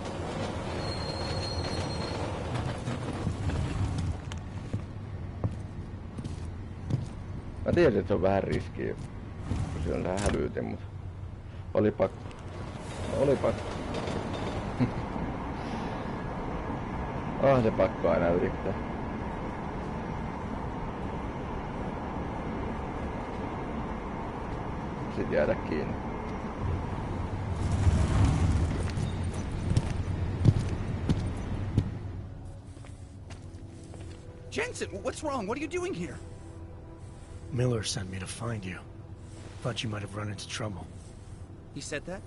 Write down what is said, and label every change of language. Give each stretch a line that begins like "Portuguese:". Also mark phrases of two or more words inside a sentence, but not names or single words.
Finnish: Mä tiesin, että se on vähän riskiä, kun siellä on hälytin, mutta oli pakko. Oli pakko. Se pakko aina yrittää. Sitten jäädä kiinni.
English: Jensen, what's wrong? What are you doing here? Miller sent me to find you. Thought you might have run into trouble. He said that?